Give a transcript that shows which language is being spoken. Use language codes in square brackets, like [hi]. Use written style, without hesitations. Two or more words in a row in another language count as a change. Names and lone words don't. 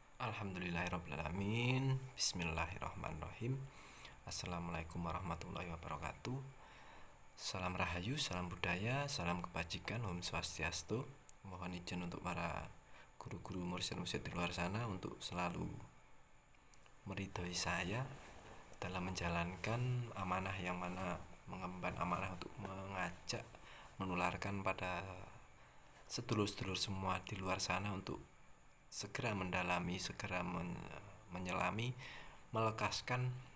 [ar] الحمد لله رب العالمين. بسم الله الرحمن الرحيم. السلام عليكم ورحمة الله وبركاته. [id] Salam rahayu, salam budaya, salam kebajikan, [ban] Om Swastiastu. [id] Mohon izin untuk para guru-guru mursyid-mursyid di luar sana untuk selalu meridhoi saya dalam menjalankan amanah yang mana mengemban amanah untuk mengajak, menularkan pada sedulur-sedulur semua di luar sana untuk segera mendalami, segera menyelami, melekaskan